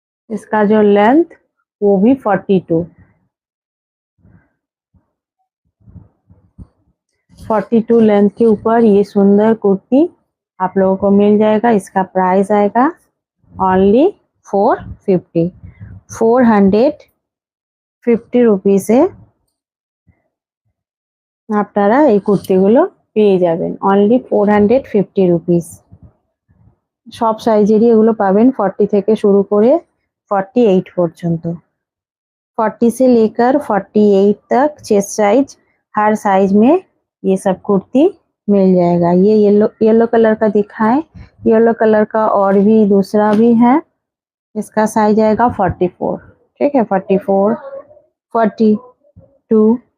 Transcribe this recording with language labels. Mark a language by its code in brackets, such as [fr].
[hi] इसका जो लेंथ वो भी 42 लेंथ के ऊपर ये सुंदर कुर्ती आप लोगों को मिल जाएगा। इसका प्राइस आएगा ओनली 450 रुपीज है। [bn] আপনারা এই কুর্তিগুলো পেয়ে যাবেন অনলি 450 রুপিস। সব সাইজেরই এগুলো পাবেন, 40 থেকে শুরু করে 48 पर्यंत। [hi] 40 से लेकर 48 तक चेस्ट साइज, हर साइज में ये सब कुर्ती मिल जाएगा। ये येलो येलो कलर का दिखाएं, येलो कलर का और भी दूसरा भी है, इसका साइज आएगा 44। ठीक है, 44, 42।